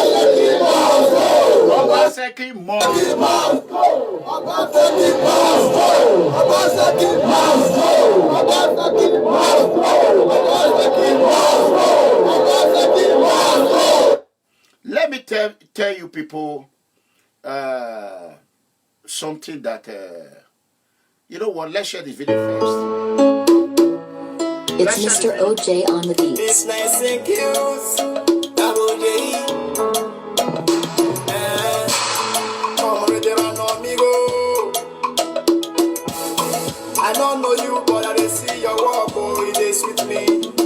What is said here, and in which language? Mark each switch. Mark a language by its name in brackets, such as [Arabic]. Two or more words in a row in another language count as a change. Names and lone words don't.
[English] Obaseki must go. Obaseki must go. Obaseki must go. Obaseki must go. Obaseki must go. Obaseki must go. Let me tell you people something that you know what, let's share the video first. It's Mr. OJ on the beat. It's nice and cute. Double J. I don't know you, but I see your walk, oh, it is with me.